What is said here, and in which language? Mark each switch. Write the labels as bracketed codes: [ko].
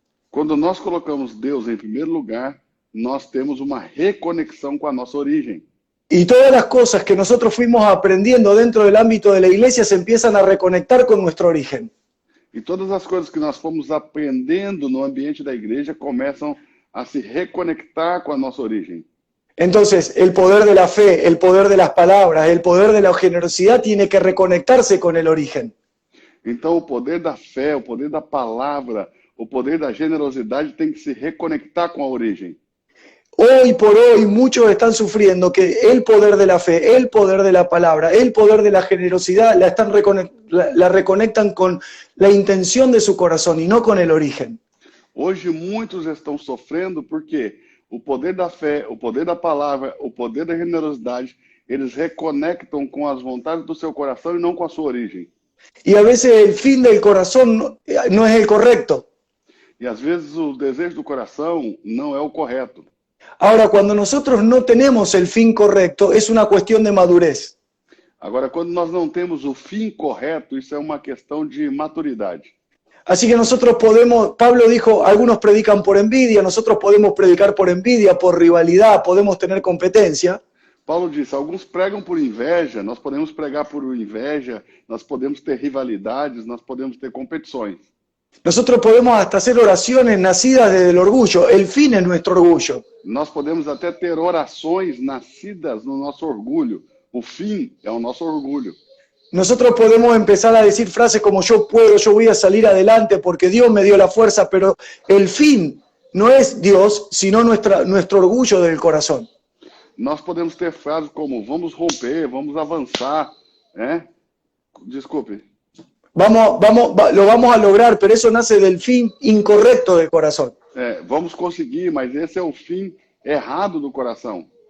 [pt] Quando nós colocamos Deus em primeiro lugar, nós temos uma reconexão com a nossa origem. [es] Y todas las cosas que nosotros fuimos aprendiendo dentro del ámbito de la iglesia se empiezan a reconectar con nuestro origen. [pt] E todas as coisas que nós fomos aprendendo no ambiente da igreja começam a se reconectar com a nossa origem. [es] Entonces, el poder de la fe, el poder de las palabras, el poder de la generosidad tiene que reconectarse con el origen. [pt] Então, o poder da fé, o poder da palavra, o poder da generosidade tem que se reconectar com a origem. [es] Hoy por hoy muchos están sufriendo que el poder de la fe, el poder de la palabra, el poder de la generosidad la reconectan con la intención de su corazón y no con el origen. [pt] Hoje muitos estão sofrendo porque o poder da fé, o poder da palavra, o poder da generosidade, eles reconectam com as vontades do seu coração e não com a sua origem. [es] Y a veces el fin del corazón no es el correcto. [pt] E às vezes o desejo do coração não é o correto. [es] Ahora, cuando nosotros no tenemos el fin correcto, es una cuestión de madurez. [pt] Agora, quando nós não temos o fim correto, isso é uma questão de maturidade. [es] Así que nosotros podemos, Pablo dijo, algunos predican por envidia, nosotros podemos predicar por envidia, por rivalidad, podemos tener competencia. [pt] Paulo disse, alguns pregam por inveja, nós podemos pregar por inveja, nós podemos ter rivalidades, nós podemos ter competições. [es] Nosotros podemos hasta hacer oraciones nacidas desde el orgullo, el fin es nuestro orgullo. [pt] Nós podemos até ter orações nascidas no nosso orgulho. O fim é o nosso orgulho. Nosotros podemos empezar a decir frases como yo puedo, yo voy a salir adelante porque Dios me dio la fuerza, pero el fin no es Dios, sino nuestro orgullo del corazón. Nós podemos ter frases como vamos romper, vamos avançar, né? Desculpe. [es] Lo vamos a lograr, pero eso nace del fin incorrecto del corazón. [pt] Vamos conseguir, mas esse é o fim errado do coração.